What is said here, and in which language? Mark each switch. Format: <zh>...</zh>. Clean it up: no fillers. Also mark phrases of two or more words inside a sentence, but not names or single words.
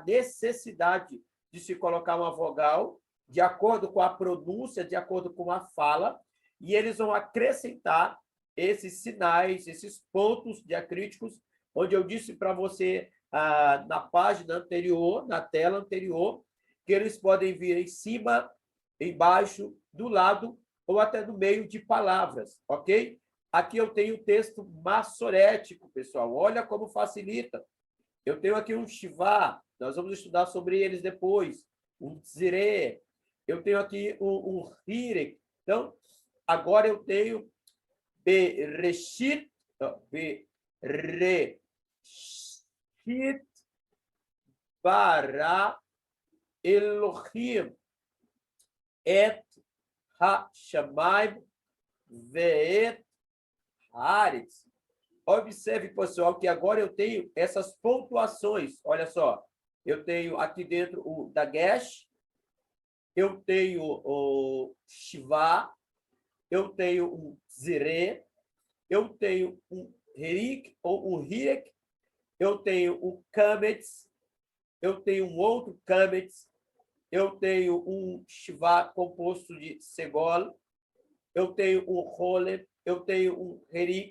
<pt>necessidade de se colocar uma vogal, de acordo com a pronúncia, de acordo com a fala, e eles vão acrescentar esses sinais, esses pontos diacríticos, onde eu disse para você na página anterior, na tela anterior, que eles podem vir em cima, embaixo, do lado ou até no meio de palavras, ok? Aqui eu tenho o texto maçorético, pessoal. Olha como facilita. Eu tenho aqui um Shivá, nós vamos estudar sobre eles depois. Um Tziré. Eu tenho aqui um Hirek. Então, agora eu tenho</pt> <he>בראשית בראשית ברא אלהים את השמים ואת הארץ.</he> <pt>Observe, pessoal, que agora eu tenho essas pontuações. Olha só, eu tenho aqui dentro o Dagesh, eu tenho o Shivá, eu tenho um Ziré, eu tenho um Herik ou um Hirek, eu tenho um Kametz, eu tenho um outro Kametz, eu tenho um Shivá composto de Segol, eu tenho um Rolem, eu tenho um Herik.</pt>